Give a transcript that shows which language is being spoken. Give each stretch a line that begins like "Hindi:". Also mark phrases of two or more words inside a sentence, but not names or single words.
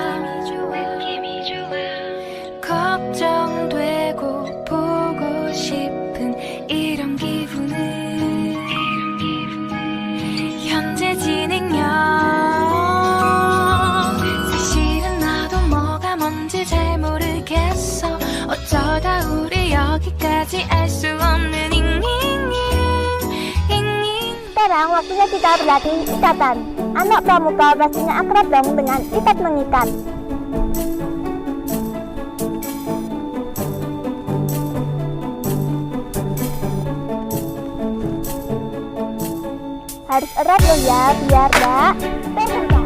Korean: 걱정되고 보고 싶은 이런 기분은 현재 진행형. 사실은 나도 뭐가 뭔지 잘 모르겠어. 어쩌다 우리 여기까지 알 수 없는
Indonesian: Sekarang waktunya kita berlatih ikatan. Anak pramuka pastinya akrab dong dengan ikat mengikat. Harus erat loh ya, biar gak tersentak.